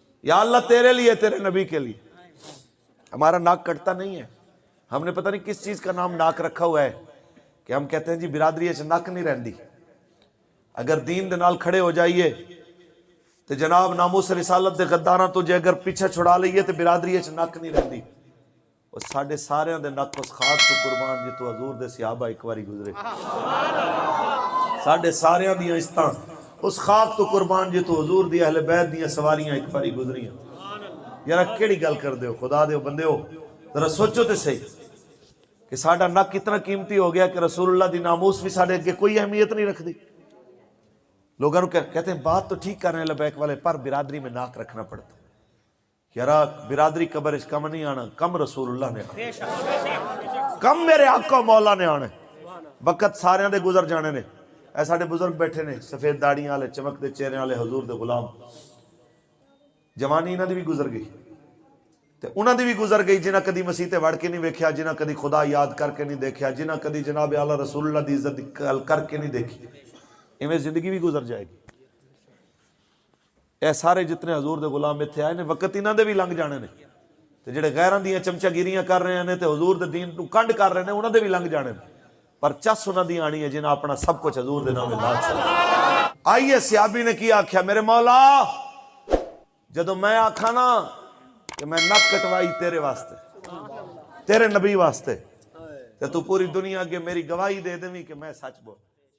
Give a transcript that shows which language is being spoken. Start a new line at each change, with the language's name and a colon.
Urdu: یا اللہ تیرے لیے تیرے نبی کے لیے. ہمارا ناک کٹتا نہیں ہے. ہم نے پتہ نہیں کس چیز کا نام ناک رکھا ہوا ہے کہ ہم کہتے ہیں جی
Punjabi: برادری اچ نک نہیں رہندی. اگر دین دے نال کھڑے ہو جائیے تو جناب ناموس رسالت دے غداراں تو جے اگر پیچھے چھڑا لئیے تو برادری اچ نک نہیں رہندی. اور ساڈے سارے دے نک اس خاک تو قربان جی تو حضور دے صحابہ ایک باری گزرے. ساڈے سارے دیاں عزتاں اس خاک تو قربان جی تو حضور دی اہل بیت دیاں سواریاں ایک باری گزریاں. یار کیڑی گل کر دیو خدا دیو بندے ہو ذرا سوچو تے صحیح کہ ساڈا نک اتنا قیمتی ہو گیا کہ رسول اللہ دی ناموس بھی ساڈے اگے کوئی اہمیت نہیں رکھدی.
Urdu: لوگوں کہتے ہیں بات تو ٹھیک کر رہے ہیں لبیک والے پر برادری میں ناک رکھنا پڑتا.
Punjabi: یارا برادری قبر اس کم نہیں آنا, کم رسول اللہ نے آنا, کم میرے آقا مولا نے آنا. وقت سارے دے گزر جانے نے. اے ساڈے بزرگ بیٹھے نے سفید داڑیاں والے چمک دے چہرے والے حضور دے غلام. جوانی انہاں دی بھی گزر گئی تے انہاں دی بھی گزر گئی جنہاں کدی مسیح تے وڑ کے نہیں ویکھیا, جنہاں کدی خدا یاد کر کے نہیں دیکھیا, جنہاں کدی جناب اعلی رسول اللہ دی عزت کر کے نہیں دیکھی. ایویں زندگی بھی گزر جائے گی. اے سارے جتنے حضور دے غلام ایتھے آئے نے وقت انہاں دے بھی لنگ جانے نے تے جڑے غیراں دیاں چمچا گیریاں کر رہے ہیں تے حضور دے دین نو کنڈ کر رہے ہیں انہاں دے بھی لنگ جانے نے. پر چس انہاں دی آنی ہے جنہاں اپنا سب کچھ حضور دے نام لا چھڑیا. آئیے صحابی نے کیا آکھیا میرے مولا جدوں میں آکھا نا کہ میں نک کٹوائی تیرے واسطے تیرے نبی واسطے تے تو پوری دنیا کے میری گواہی دے دیں کہ میں سچ بول